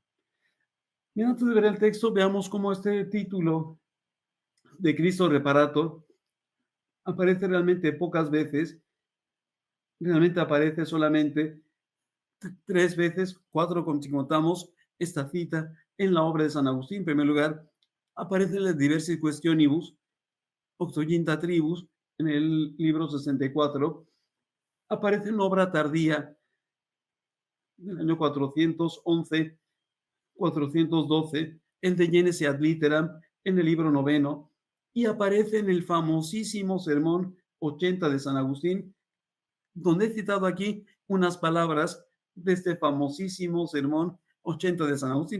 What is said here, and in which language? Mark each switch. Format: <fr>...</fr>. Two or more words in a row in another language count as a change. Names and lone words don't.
<es>Bien, antes de ver el texto, veamos cómo este título de Cristo Reparator aparece realmente pocas veces, realmente aparece solamente tres veces, cuatro si contamos esta cita en la obra de San Agustín. En primer lugar, aparece en las diversas</es> <la>questionibus, octoginta tribus,</la> <es>en el libro 64, aparece en obra tardía del año 411, 412, el de Genesis ad Litteram, en el libro noveno, y aparece en el famosísimo sermón 80 de San Agustín, donde he citado aquí unas palabras de este famosísimo sermón 80 de San Agustín.</es>